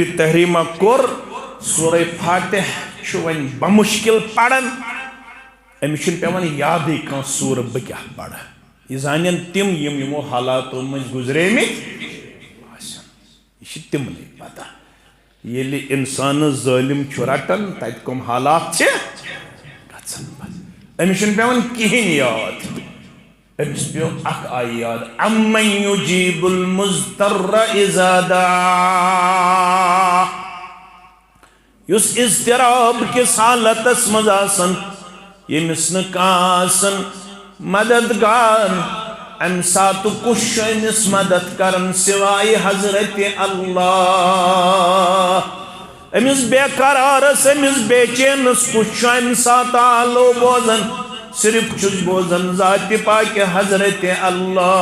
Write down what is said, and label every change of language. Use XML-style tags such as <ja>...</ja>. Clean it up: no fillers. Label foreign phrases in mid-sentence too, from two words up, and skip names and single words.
<ks>تحریٖمہ کوٚر سورہ فاتح چھُ وۄنۍ بمُشکِل پران أمِس چھُنہٕ پیٚوان یادٕے کانٛہہ سوٗرٕ بہٕ کیٛاہ پرٕ یہِ زانن تِم یِم یِمو حالاتو منٛز گُزریمٕتۍ آسن یہِ چھِ تِمنٕے پتہ ییٚلہِ اِنسانس ظٲلِم چھُ رٹان تتہِ کٕم حالات چھِ گژھان پتہٕ أمِس چھُنہٕ پیٚوان کِہیٖنۍ یاد أمِس پیوٚو اکھ آیہِ یاد</ks> <ar>اَمَّن یُجیٖبُ الْمُضْطَرَّ اِذَا</ar> <ks>دَعَاهُ یُس اضطراب کِس حالتس منٛز آسان ییٚمِس نہٕ کانٛہہ آسان مددگار امہِ ساتہٕ کُس چھُ أمِس مدد کران سِوایہِ حضرتِ اللہ أمِس بے قرارس أمِس بے چینس کُس چھُ امہِ ساتہٕ آلو بوزان صرف چھُس بوزان ذاتِ پاکہِ حضرتِ اللہ</ks>